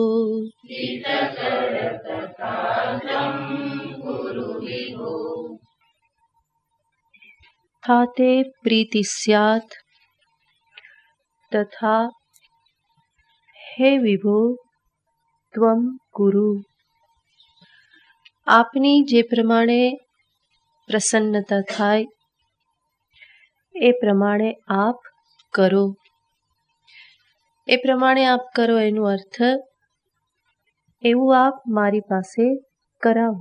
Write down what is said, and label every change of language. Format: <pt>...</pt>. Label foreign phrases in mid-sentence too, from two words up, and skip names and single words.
<sa>तथा ते प्रीति स्यात् तथा हे विभो त्वम कुरु</sa> <gu>આપની જે પ્રમાણે પ્રસન્નતા થાય એ પ્રમાણે આપ કરો એનો અર્થ એવું આપ મારી પાસે કરાવો</gu>